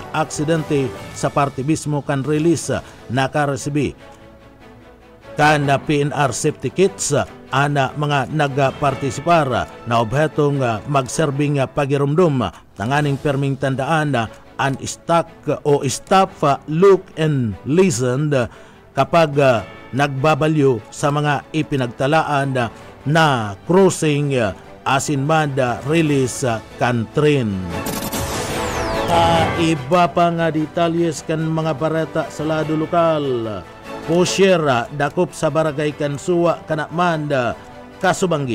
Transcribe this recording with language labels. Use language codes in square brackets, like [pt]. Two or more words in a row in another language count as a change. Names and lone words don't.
[bik] aksidente sa parte mismo kan release nakaresibi kan PNR [en] safety kits [bik] ana mga nagpartisipar na obhetong magserbing pagirumdum tanganing perming tandaan an stock o [en] stop, look and listen [bik] kapag nagbabalyo sa mga ipinagtalaan na crossing asin man release kantrin. Iba pa nga detalyes kan mga barata sa lado lokal. Pusher dakop sa barangay Kansuwa Kanakman Kasubanggi.